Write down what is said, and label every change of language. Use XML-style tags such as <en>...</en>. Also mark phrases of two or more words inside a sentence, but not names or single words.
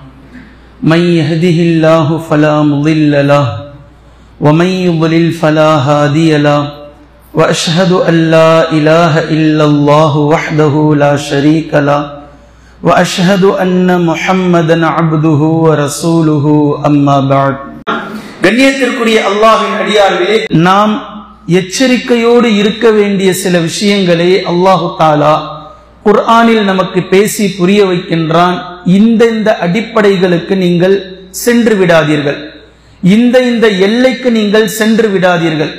<ar>من يهده الله فلا مضل له ومن يضلل فلا هادي له وأشهد أن لا إله إلا الله وحده لا شريك له وأشهد أن محمدا عبده ورسوله أما بعد</ar> <ta>கண்ணியத்திற்குரிய அல்லாஹ்வின் அடியார்களே, நாம் எச்சரிக்கையோடு இருக்க வேண்டிய சில விஷயங்களை அல்லாஹு தஆலா குர்ஆனில் நமக்கு பேசி புரிய வைக்கின்றான். இந்த அடிப்படைகளுக்கு நீங்கள் சென்று விடாதீர்கள், இந்த எல்லைக்கு நீங்கள் சென்று விடாதீர்கள்.</ta>